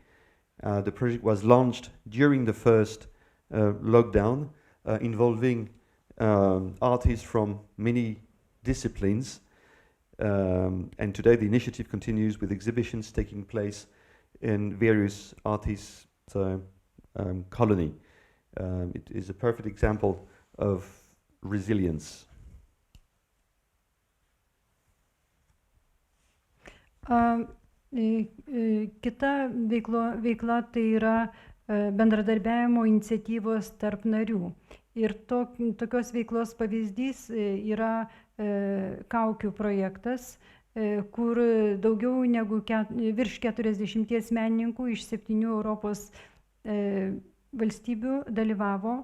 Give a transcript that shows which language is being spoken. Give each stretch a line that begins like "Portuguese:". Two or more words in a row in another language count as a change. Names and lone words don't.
English: The project was launched during the first lockdown, involving artists from many disciplines. And today the initiative continues with exhibitions taking place in various artists' colony. It is a perfect example of resilience.
Lithuanian: Kita veikla tai yra bendradarbiavimo iniciatyvos tarp narių. Ir tokios veiklos pavyzdys yra kaukių projektas, kur daugiau negu virš 40 menininkų iš 7 Europos valstybių dalyvavo.